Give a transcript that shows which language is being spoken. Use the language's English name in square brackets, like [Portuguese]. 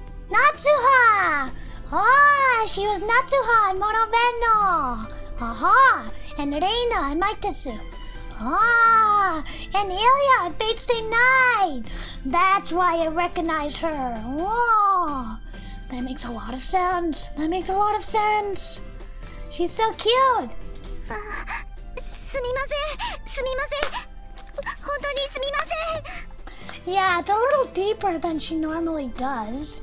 [English] Natsuha! Ah, she was Natsuha and Mono Beno. Aha! And Reina and Maitetsu. Ah! And Ilya and Fate Stay Night. That's why I recognize her. Oh, that makes a lot of sense. That makes a lot of sense. She's so cute. [Japanese] すみません、すみません。本当にすみません。 [English] Yeah, it's a little deeper than she normally does.